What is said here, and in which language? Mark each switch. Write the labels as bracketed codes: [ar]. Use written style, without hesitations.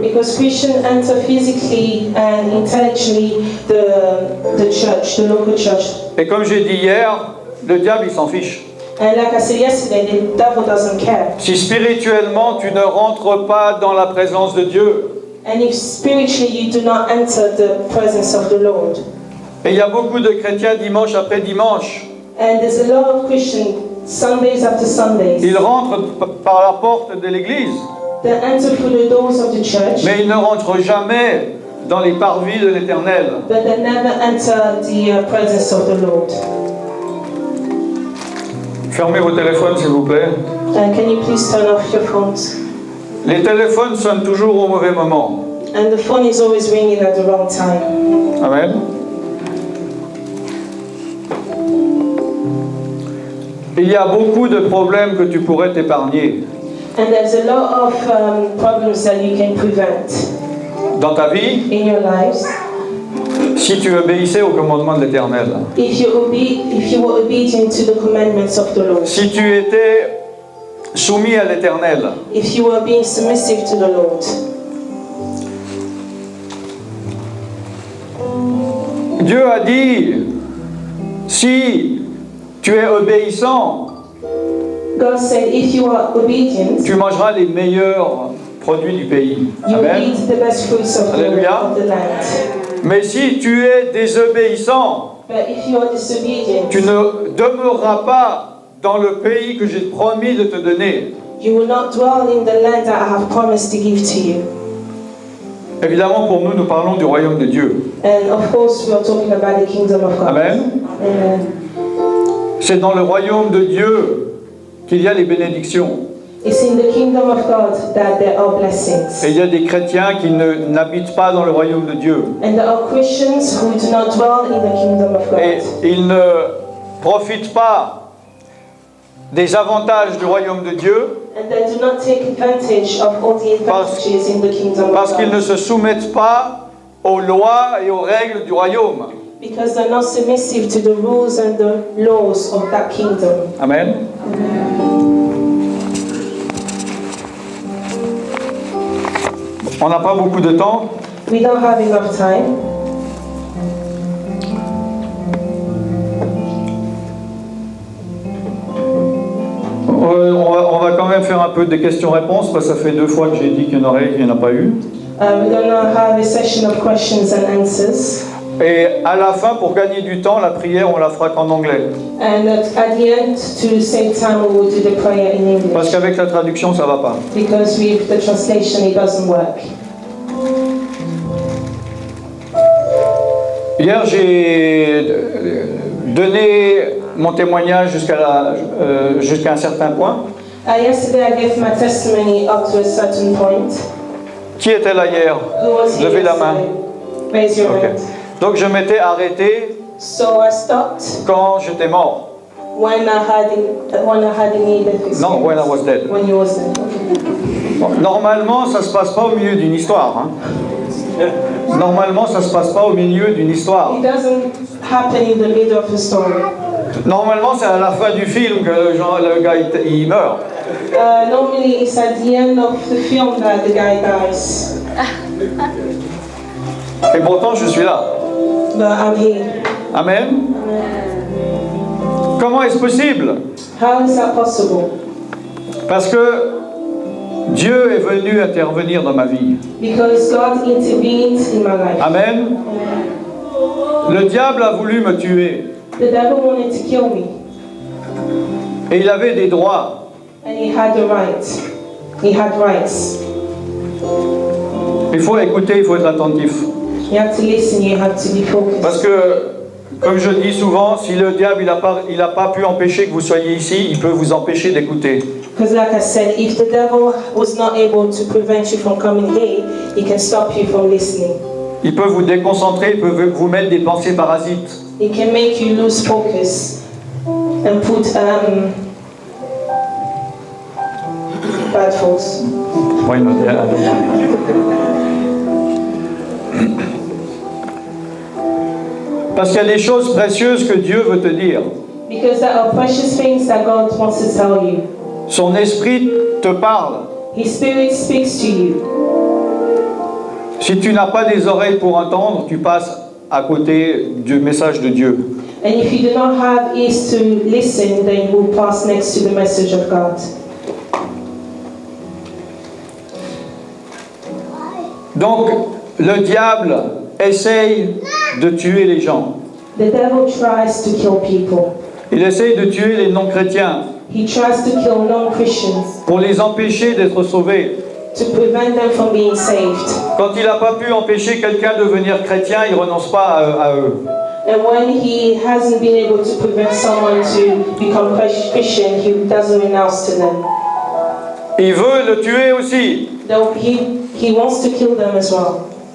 [en] Because Christians enter physically and intellectually the church, the local church. [fr] Et comme j'ai dit hier, le diable, il s'en fiche. [en] And like I said yesterday, the devil doesn't care. [fr] Si spirituellement, tu ne rentres pas dans la présence de Dieu, [en] And if spiritually you do not enter the presence of the Lord. [fr] et il y a beaucoup de chrétiens dimanche après dimanche, [en] And there's a lot of Christians, Sundays after Sundays, [fr] ils rentrent par la porte de l'église, [en] that enter through the doors of the church, [fr] mais ils ne rentrent jamais dans les parvis de l'Éternel. [en] but they never enter the presence of the Lord. [fr] Fermez vos téléphones, s'il vous plaît. [en] Can you please turn off your phones? [fr] Les téléphones sonnent toujours au mauvais moment. [en] And the phone is always ringing at the wrong time. Amen. [fr] Il y a beaucoup de problèmes que tu pourrais t'épargner [en] And there's a lot of problems that you can prevent [fr] dans ta vie [en] in your lives [fr] si tu obéissais au commandement de l'Éternel. [en] if you were obedient to the commandments of the Lord. [fr] Si tu étais soumis à l'Éternel. [en] If you were being submissive to the Lord. [fr] Dieu a dit, si tu es obéissant, [en] God said, if you are obedient, [fr] tu mangeras les meilleurs produits du pays. [en] you will Amen. eat the best fruits of Alléluia. the land. [fr] Mais si tu es désobéissant, [en] But if you are disobedient, [fr] tu ne demeureras pas dans le pays que j'ai promis de te donner. [en] you will not dwell in the land that I have promised to give to you. [fr] Évidemment, pour nous, nous parlons du royaume de Dieu. [en] And of course, we are talking about the kingdom of God. Amen. Amen. [fr] C'est dans le royaume de Dieu qu'il y a les bénédictions. [en] It's in the kingdom of God that there are blessings. [fr] Et il y a des chrétiens qui n'habitent pas dans le royaume de Dieu. [en] And there are Christians who do not dwell in the kingdom of God. [fr] Et ils ne profitent pas des avantages du royaume de Dieu [en] And they do not take advantage of all the advantages in the kingdom [fr] parce [en] of [fr] qu'ils ne [en] God. [fr] se soumettent pas aux lois et aux règles du royaume. [en] Because they're not submissive to the rules and the laws of that kingdom. Amen. [fr] On n'a pas beaucoup de temps, [en] We don't have enough time, [fr] On va quand même faire un peu des questions-réponses, parce que ça fait 2 fois que j'ai dit qu'il y en aurait, il n'y en a pas eu. [en] We're going to have a session of questions and answers. [fr] Et à la fin, pour gagner du temps, la prière, on la fera qu'en anglais. [en] And at the end, to save time, we will do the prayer in [fr] Parce [en] English. [fr] qu'avec la traduction, ça va pas. [en] Because with the translation, it doesn't work. [fr] Hier, j'ai donné mon témoignage jusqu'à un certain point. [en] Yesterday, I gave my testimony up to a certain point. [fr] Qui était là hier? [en] Who was here [fr] Levez la main. [en] yesterday? Raise your Ok. hand. [fr] Donc je m'étais arrêté [en] So I stopped [fr] quand j'étais mort. [en] when I had a needed experience. [fr] Non, [en] when I was dead. When you was dead. Okay. [fr] Bon, normalement, ça se passe pas au milieu d'une histoire. Hein. Normalement, ça se passe pas au milieu d'une histoire. [en] It doesn't happen in the middle of the story. [fr] Normalement, c'est à la fin du film que le gars il meurt. [en] Normally, it's at the end of the film that the guy dies. [fr] Et pourtant, je suis là. [en] But I'm here. [fr] Amen. Comment est-ce possible? [en] How is that possible? [fr] Parce que Dieu est venu intervenir dans ma vie. [en] Because God intervened in my life. Amen. [fr] Le diable a voulu me tuer. [en] The devil wanted to kill me, [fr] Et il avait des droits. [en] and he had the right. He had rights. [fr] Il faut écouter, il faut être attentif. [en] You have to listen. You have to be [fr] Parce [en] focused. [fr] que, comme je dis souvent, si le diable il a pas pu empêcher que vous soyez ici, il peut vous empêcher d'écouter. [en] Because, like I said, if the devil was not able to prevent you from coming here, he can stop you from listening. [fr] Il peut vous déconcentrer, il peut vous mettre des pensées parasites. [en] It can make you lose focus and put bad thoughts. Why not? Yeah. [fr] Parce qu'il y a des choses précieuses que Dieu veut te dire. [en] Because there are precious things that God wants to tell you. [fr] Son esprit te parle. [en] His Spirit speaks to you. [fr] Si tu n'as pas des oreilles pour entendre, tu passes à côté du message de Dieu. [en] And if you do not have ears to listen, then you will pass next to the message of God. [fr] Donc, le diable essaye de tuer les gens. [en] The devil tries to kill people. [fr] Il essaye de tuer les non-chrétiens [en] He tries to kill non-Christians [fr] pour les empêcher d'être sauvés. [en] to prevent them from being saved. [fr] Quand il n'a pas pu empêcher quelqu'un de devenir chrétien, il ne renonce pas à eux. [en] And when he hasn't been able to prevent someone to become Christian, he doesn't renounce to them. [fr] Il veut le tuer aussi. [en] Though he wants to kill them as well.